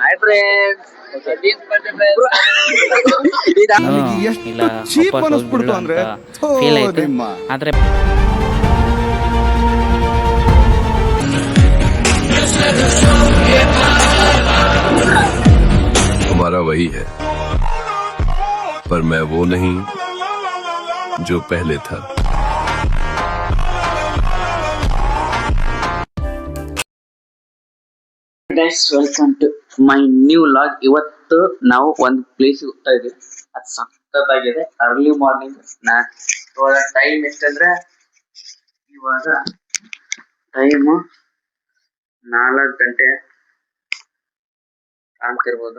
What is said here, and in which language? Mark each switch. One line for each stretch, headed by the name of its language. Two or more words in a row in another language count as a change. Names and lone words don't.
Kannada: ಇಲ್ಲ ಫೀಲ್ ಆಯ್ತು. ಆದ್ರೆ
Hindi: हमारा वही है, पर मैं वो नहीं जो पहले था.
English: Guys, welcome to my new log.
Kannada: ಇವತ್ತು ನಾವು ಒಂದು ಪ್ಲೇಸ್ ಹೋಗ್ತಾ ಇದ್ದೀವಿ. ಅದು ಸಖತ್ತಾಗಿದೆ.
English: Early morning.
Kannada: ಇವಾಗ ಟೈಮ್ ಎಷ್ಟಂದ್ರೆ ಇವಾಗ ಟೈಮು 4 ಗಂಟೆ ಕಾಣ್ತಿರ್ಬೋದು.